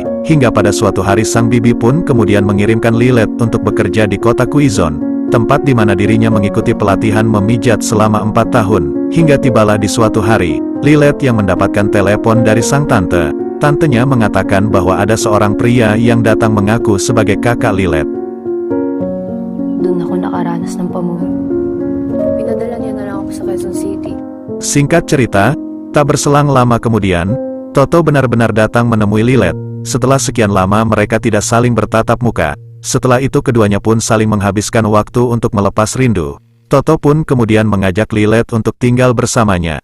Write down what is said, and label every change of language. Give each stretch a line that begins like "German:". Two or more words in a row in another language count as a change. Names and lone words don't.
Indonesian: Hingga pada suatu hari sang bibi pun kemudian mengirimkan Lilet untuk bekerja di kota Quezon, tempat di mana dirinya mengikuti pelatihan memijat selama 4 tahun. Hingga tibalah di suatu hari, Lilet yang mendapatkan telepon dari sang tante. Tantenya mengatakan bahwa ada seorang pria yang datang mengaku sebagai kakak Lilet.
Filipino: Doon ako nakaranas ng pamumuno. Pinadala niya na lang ako sa Quezon City.
Indonesian: Singkat cerita, tak berselang lama kemudian, Toto benar-benar datang menemui Lilet. Setelah sekian lama mereka tidak saling bertatap muka. Setelah itu keduanya pun saling menghabiskan waktu untuk melepas rindu. Toto pun kemudian mengajak Lilet untuk tinggal bersamanya.